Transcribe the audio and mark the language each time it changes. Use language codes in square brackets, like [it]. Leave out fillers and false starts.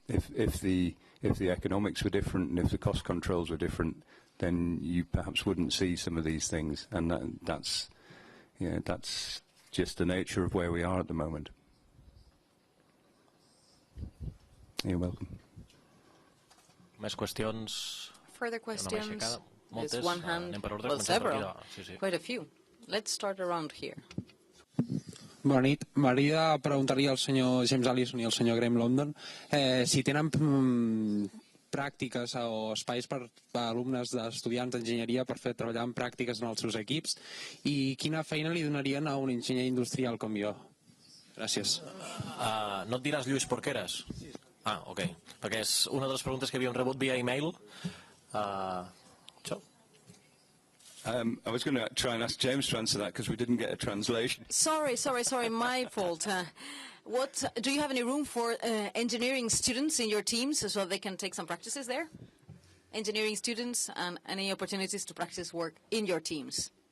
[en] If the economics were different and if the cost controls were different, then you perhaps wouldn't see some of these things, and that's just the nature of where we are at the moment. You're welcome. [ca] Més qüestions? [en] Further questions? There's one hand, well, several, quite a few. Let's start around here. [ca] Bona nit. M'agradaria preguntar-li al senyor James Allison i al senyor Graeme Lowdon si tenen pràctiques o espais per alumnes d'estudiants d'enginyeria per fer treballar en pràctiques en els seus equips i quina feina li donarien a un enginyer industrial com jo. Gràcies. No et diràs Lluís Porqueres? Ok. Perquè és una de les preguntes que havíem rebut via e-mail. Això? [en] I was going to try and ask James to answer that because we didn't get a translation. Sorry, my fault. Do you have any room for engineering students in your teams so they can take some practices there? Engineering students and any opportunities to practice work in your teams?